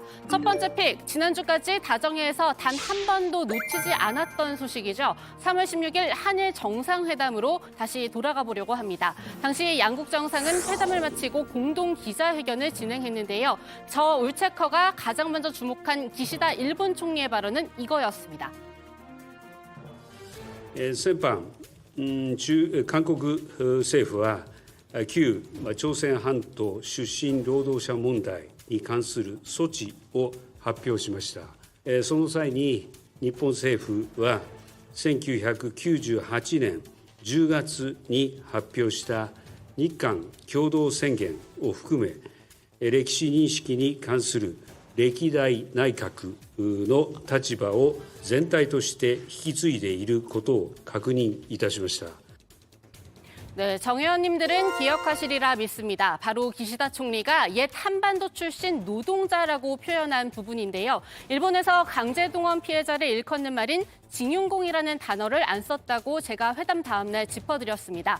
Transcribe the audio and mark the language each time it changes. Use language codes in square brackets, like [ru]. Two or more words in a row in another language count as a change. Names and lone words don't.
[ko] 첫 번째 픽, 지난주까지 다정해에서 단 한 번도 놓치지 않았던 소식이죠. 3월 16일 한일 정상회담으로 다시 돌아가 보려고 합니다. 당시 양국 정상은 회담을 마치고 공동 기자회견을 진행했는데요. 저 울체커가 가장 먼저 주목한 기시다 일본 총리의 발언은 이거였습니다. [ja] 先般、韓国政府は旧朝鮮半島出身労働者問題に関する措置を発表しました。その際に日本政府は1998年10月に発表した日韓共同宣言を含め歴史認識に関する歴代内閣の立場を全体として引き継いでいることを確認いたしました。 [ko] 네, 정 의원님들은 기억하시리라 믿습니다. 바로 기시다 총리가 옛 한반도 출신 노동자라고 표현한 부분인데요. 일본에서 강제동원 피해자를 일컫는 말인 징용공이라는 단어를 안 썼다고 제가 회담 다음 날 짚어드렸습니다.